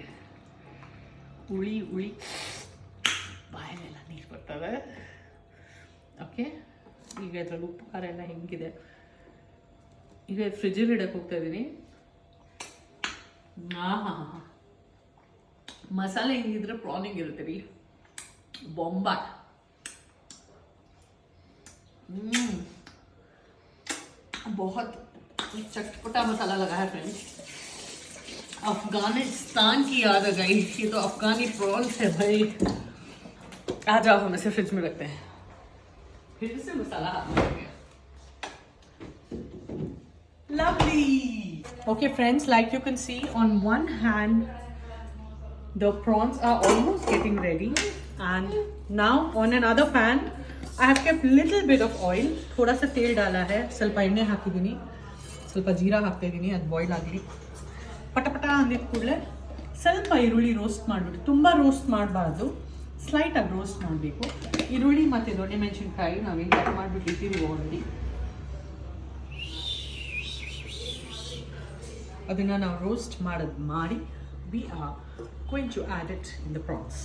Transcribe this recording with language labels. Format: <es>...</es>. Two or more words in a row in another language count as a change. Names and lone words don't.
<kn>ಹುಳಿ ಬಾಯಲ್ಲೆಲ್ಲ ನೀರು ಬರ್ತವೆ. ಓಕೆ, ಈಗ ಇದರಲ್ಲಿ ಉಪ್ಪು ಖಾರ ಎಲ್ಲ ಹೆಂಗಿದೆ. ಈಗ ಫ್ರಿಜ್ಜಲ್ಲಿ ಇಡಕ್ಕೆ ಹೋಗ್ತಾ ಇದ್ದೀನಿ. ಮಸಾಲೆ ಹೆಂಗಿದ್ರೆ ಪ್ರಾನ್ ಹೆಂಗಿರುತ್ತೆ ರೀ, ಬೊಂಬಾಟ್.</kn> <hi>बहुत चटपटा मसाला लगा है फ्रेंड्स. अफगानिस्तान की याद आ गई. ये तो अफगानी प्रॉन्स है भाई. आ जाओ, हम इसे फ्रिज में रखते हैं. फिर से मसाला हाथ में आ गया.</hi> <en>Lovely. Okay friends, like you can see, on one hand the prawns are almost getting ready, and now on another pan I have kept little bit of oil.</en> <hi>थोड़ा सा तेल डाला है,</hi> <kn>ಸ್ವಲ್ಪ ಎಣ್ಣೆ ಹಾಕಿದ್ದೀನಿ, ಸ್ವಲ್ಪ ಜೀರಾ ಹಾಕ್ತಾ ಇದ್ದೀನಿ. ಅದು ಬಾಯ್ಲ್ ಆಗಲಿ. ಪಟಪಟ ಅಂದಿದ ಕೂಡಲೇ ಸ್ವಲ್ಪ ಈರುಳ್ಳಿ ರೋಸ್ಟ್ ಮಾಡಿಬಿಟ್ಟು, ತುಂಬ ರೋಸ್ಟ್ ಮಾಡಬಾರ್ದು, ಸ್ಲೈಟಾಗಿ ರೋಸ್ಟ್ ಮಾಡಬೇಕು. ಈರುಳ್ಳಿ ಮತ್ತು ದೊಣ್ಣೆ ಮೆಣಸಿನ್ಕಾಯಿ ನಾವೇನು ಕಟ್ ಮಾಡಿಬಿಟ್ಟಿರ್ತೀವಿ ಆಲ್ರೆಡಿ, ಅದನ್ನು ನಾವು ರೋಸ್ಟ್ ಮಾಡಿ</kn> <en>we are going to add it in the prawns.</en>